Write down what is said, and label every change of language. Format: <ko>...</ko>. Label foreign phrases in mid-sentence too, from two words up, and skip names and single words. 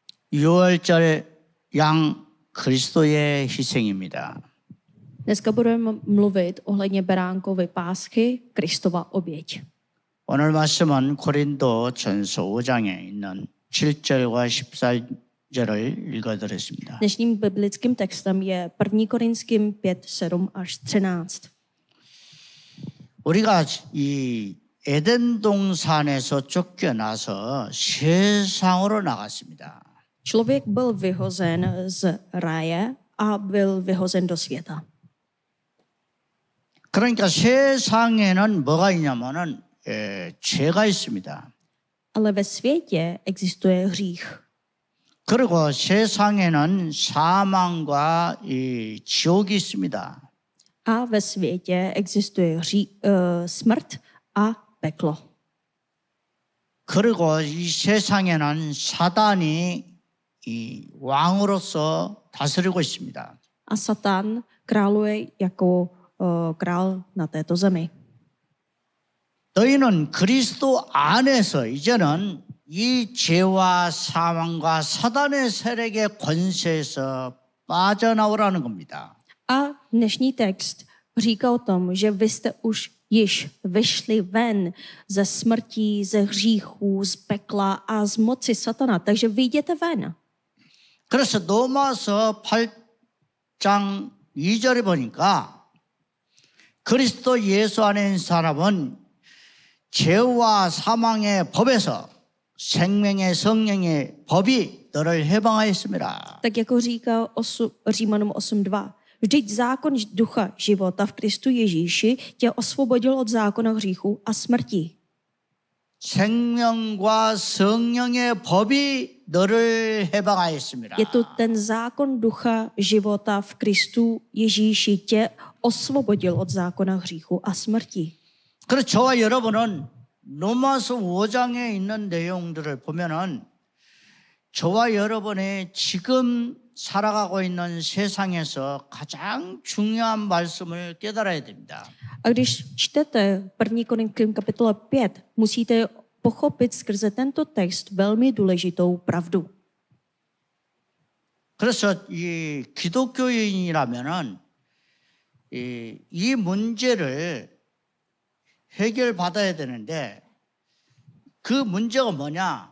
<ko>유월절 양 그리스도의 희생입니다.</ko> <cs>Dneska budeme mluvit ohledně beránkovy páschy, Kristova oběť.</cs> <ko>오늘 말씀은 고린도 전서 5장에 있는 7절과 14절을 읽어드렸습니다.</ko> <cs>Dnešním biblickým textem je 1. Korinským 5, 7 až 13.</cs> <ko>우리가 이 에덴 동산에서 쫓겨나서 세상으로 나갔습니다.</ko> <cs>Člověk byl vyhozen z ráje a byl vyhozen do světa.</cs> <ko>그러니까 세상에는 뭐가 있냐면은 죄가 있습니다.</ko> <cs>Ale ve světě existuje hřích.</cs> <ko>그리고 세상에는 사망과 이 지옥이 있습니다.</ko> <cs>A ve světě existuje smrt a peklo.</cs> <ko>그리고 이 세상에는 사단이 이 왕으로서 다스리고 있습니다.</ko> <cs>A Satan králuje jako král na této zemi.</cs> <ko>너희는 그리스도 안에서 이제는 이 죄와 사망과 사단의 세력의 권세에서 빠져나오라는 겁니다.</ko> <cs>A dnešní text říká o tom, že vy jste už již vyšli ven ze smrtí, ze hříchů, z pekla a z moci satana. Takže vyjděte ven.</cs> <ko>그래서 로마서 8장 2절에 보니까 그리스도 예수 안에 있는 사람은 죄와 사망의 법에서 생명의 성령의 법이 너를 해방하였습니다.</ko> <cs>Tak jako říká Římanům 8.2. Vždyť zákon ducha života v Kristu Ježíši tě osvobodil od zákona hříchu a smrti.</cs> <ko>생명과 성령의 법이 너를 해방하였습니다.</ko> <cs>Je to ten zákon ducha života v Kristu Ježíši tě osvobodil od zákona hříchu a smrti.</cs> <ko>그래서 저와 여러분은 로마서 5장에 있는 내용들을 보면은 저와 여러분의 지금 살아가고 있는 세상에서 가장 중요한 말씀을 깨달아야 됩니다.</ko> <cs>A když čtete 1. Korinským kapitole 5, musíte pochopit skrze tento text velmi důležitou pravdu.</cs> <ko>그래서 이 기독교인이라면은 이 문제를 해결받아야 되는데 그 문제가 뭐냐?</ko>